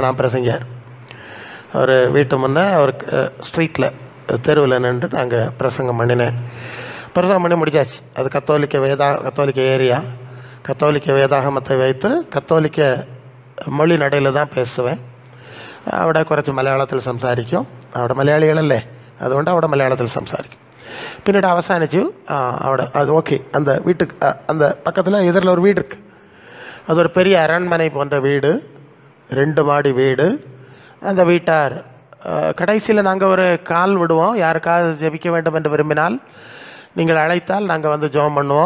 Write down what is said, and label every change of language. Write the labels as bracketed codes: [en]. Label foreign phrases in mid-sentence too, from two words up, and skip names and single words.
[ta] நான் பிரசங்கர். அவர் வீட்டு முன்னே அவர் ஸ்ட்ரீட்டில் தெருவில் நின்று நாங்கள் பிரசங்கம் பண்ணினேன். பிரசங்கம் பண்ணி முடிச்சாச்சு. அது கத்தோலிக்க ஏரியா. கத்தோலிக்க வேதாகமத்தை வைத்து கத்தோலிக்க மொழி நடையில் தான் பேசுவேன். [ml] അവിടെ കുറച്ച് മലയാളത്തിൽ സംസാരിക്കും. അവിടെ മലയാളികളല്ലേ, അതുകൊണ്ട് അവിടെ മലയാളത്തിൽ സംസാരിക്കും. പിന്നീട് അവസാനിച്ചു. അവിടെ [ta] அது ஓகே. அந்த வீட்டுக்கு அந்த பக்கத்தில் எதிரில் ஒரு வீடு இருக்குது. அது ஒரு பெரிய அரண்மனை போன்ற வீடு, 2 மாடி வீடு. அந்த வீட்டார் கடைசியில் நாங்கள் ஒரு கால் விடுவோம். யாருக்காவது ஜெபிக்க வேண்டும் என்று விரும்பினால் நீங்கள் அழைத்தால் நாங்கள் ஜெபம் பண்ணுவோம்.